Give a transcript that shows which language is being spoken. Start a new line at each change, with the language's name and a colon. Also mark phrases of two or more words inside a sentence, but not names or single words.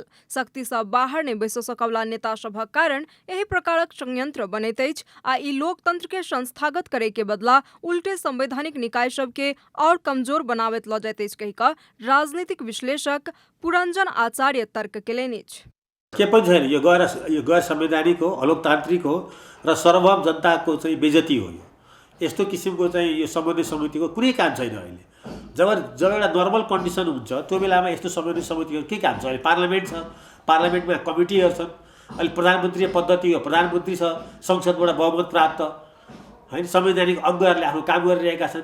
Maithili: शक्ति सँ बाहर नहि बैसऽ सकवला नेता सभक कारण एहि प्रकारक संयंत्र बनैत अछि आ ई लोकतंत्र के संस्थागत करे के बदला उल्टे संवैधानिक निकाय सब के और कमजोर बनावैत लऽ जाइत अछि। राजनीतिक विश्लेषक पुरंजन आचार्य तर्क केलनि अछि।
Nepali: के पनि छैन, यो गैर संवैधानिक हो, अलोकतान्त्रिक हो र सर्वभौम जनताको चाहिँ बेइज्जती हो। यस्तो किसिमको चाहिँ यो समन्वय समितिको कुनै काम छैन। अहिले जब एउटा
English: normal condition
Nepali: हुन्छ त्यो बेलामा यस्तो समन्वय समितिको के काम छ? अहिले पार्लियामेन्ट छ, पार्लियामेन्टमा कमिटीहरू छन्, अहिले प्रधानमन्त्री पद्धति हो, प्रधानमन्त्री छ, संसदबाट बहुमत प्राप्त हैन, संवैधानिक अङ्गहरूले आफ्नो काम गरिरहेका छन्।